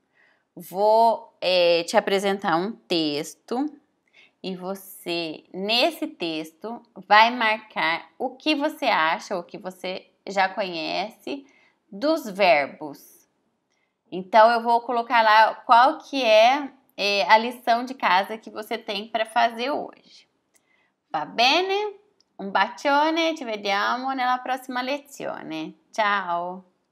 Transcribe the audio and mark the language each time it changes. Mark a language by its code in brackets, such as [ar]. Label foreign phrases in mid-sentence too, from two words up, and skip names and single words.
[pt] Vou te apresentar um texto e você, nesse texto, vai marcar o que você acha, ou que você já conhece dos verbos. Então, eu vou colocar lá qual que é a lição de casa que você tem para fazer hoje. [it] Va bene? Un bacione, ci vediamo nella prossima lezione. Ciao!